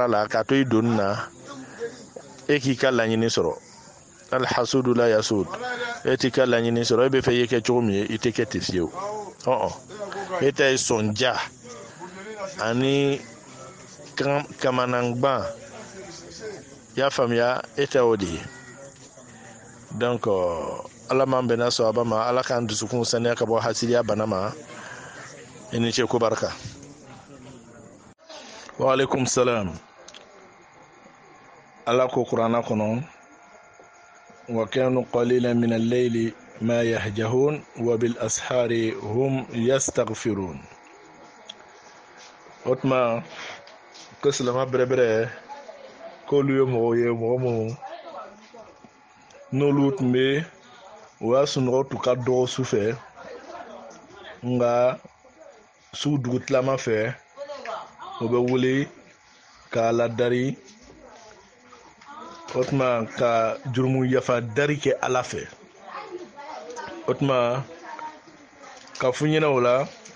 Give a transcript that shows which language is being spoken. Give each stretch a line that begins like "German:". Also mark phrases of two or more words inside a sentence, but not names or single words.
Bambara: la k'a to i donni na e k'i ka laɲini sɔrɔ
Arabic: الحسود لا يسود
Bambara: e t'i ka laɲini sɔrɔ e bɛ fɛ i ye kɛ cogo min ye i tɛ kɛ ten fiyewu e ta ye sɔnja ani kamanangban y'a faamuya e tɛ o de ye donc ala m'an bɛnna sɔrɔba ma ala k'an dusukun saniya ka bɔ hasidiya bana ma i ni ce ko barika
Arabic: وعليكم السلام
Bambara: ala ko kuranna kɔnɔ
Arabic: وكانوا قليلا من الليل ما يهجعون وبالأسحار هم يستغفرون
Bambara: o tuma ko silama bɛrɛbɛrɛ k'olu ye mɔgɔw ye mɔgɔ minnu n'olu tun bɛ o y'a sunɔgɔ tun ka dɔgɔ su fɛ nka su dugutilama fɛ o bɛ wuli k'a ladari o tuma ka jurumu yafa dari kɛ ala fɛ o tuma ka fɔ ɲɛna o la